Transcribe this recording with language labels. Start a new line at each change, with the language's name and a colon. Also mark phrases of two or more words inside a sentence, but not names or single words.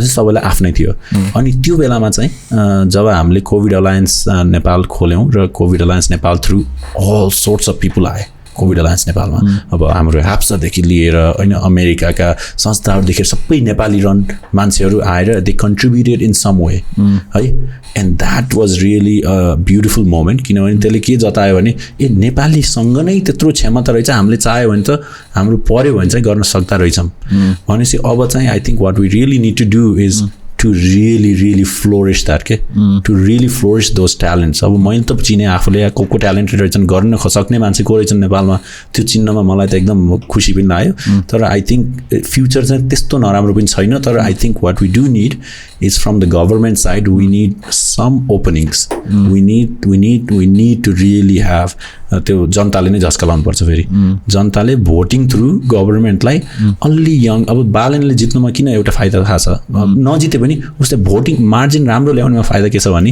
Nepali: सबैलाई आफ्नै थियो। अनि त्यो बेलामा चाहिँ जब हामीले कोभिड अलायन्स नेपाल खोल्यौँ र कोभिड अलायन्स नेपाल
English: through all sorts of people
Nepali: आए कोभिड अलायन्स नेपालमा। अब हाम्रो ह्याप्सादेखि लिएर होइन अमेरिकाका संस्थाहरूदेखि सबै नेपाली रन मान्छेहरू आएर
English: they contributed in some way
Nepali: है।
English: and that was really a beautiful moment,
Nepali: किनभने त्यसले के जतायो भने ए नेपालीसँग नै त्यत्रो क्षमता रहेछ, हामीले चाह्यो भने त हाम्रो पऱ्यो भने चाहिँ गर्न सक्दा रहेछौँ भनेपछि अब चाहिँ
English: I think what we really need to do is to really flourish that to really flourish those talents.
Nepali: अब मैले त चिने आफूले को ट्यालेन्टेड रहेछन् गर्न सक्ने मान्छे को रहेछन् नेपालमा, त्यो चिन्नमा मलाई त एकदम खुसी पनि लाग्यो। तर
English: I think future
Nepali: चाहिँ त्यस्तो नराम्रो पनि छैन।
English: तर I think what we do need is from the government side we need some openings. we need to really have
Nepali: त्यो जनताले नै झस्का लाउनुपर्छ। फेरि जनताले
English: voting through
Nepali: गभर्मेन्टलाई अलि यङ, अब बालनले जित्नुमा किन एउटा फाइदा थाहा छ, नजिते पनि उसले
English: voting margin
Nepali: राम्रो ल्याउनेमा फाइदा के छ भने